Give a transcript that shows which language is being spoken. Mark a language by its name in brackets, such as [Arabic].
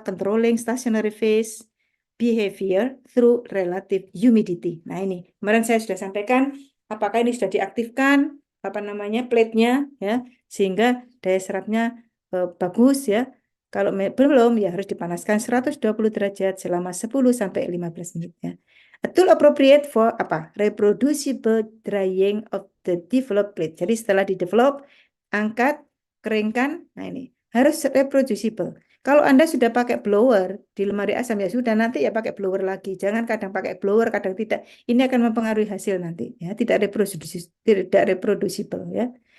[English] Controlling stationary phase behavior through relative humidity. [Indonesian] Nah, ini kemarin saya sudah sampaikan apakah ini sudah diaktifkan apa namanya plate-nya ya sehingga daya serapnya bagus ya. Kalau belum ya harus dipanaskan 120 derajat selama 10 sampai 15 menit ya. [English] A tool appropriate for [Indonesian] apa? [English] Reproducible drying of the developed plate. [Indonesian] Jadi setelah di-develop, angkat, keringkan. Nah, ini harus reproducible. Kalau Anda sudah pakai blower di lemari asam ya sudah nanti ya pakai blower lagi. Jangan kadang pakai blower, kadang tidak. Ini akan mempengaruhi hasil nanti ya, tidak reproducible ya.